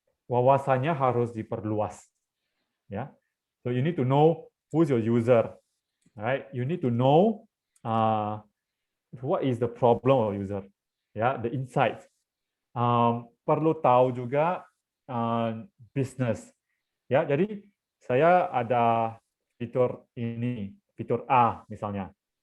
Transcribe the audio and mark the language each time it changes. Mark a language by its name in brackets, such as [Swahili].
[Indonesian] Wawasannya harus diperluas, ya. [English] So you need to know who's your user, right? You need to know what is the problem of user, ya, the insights. [Indonesian] Perlu tahu juga business, ya. Jadi saya ada fitur ini, fitur A misalnya.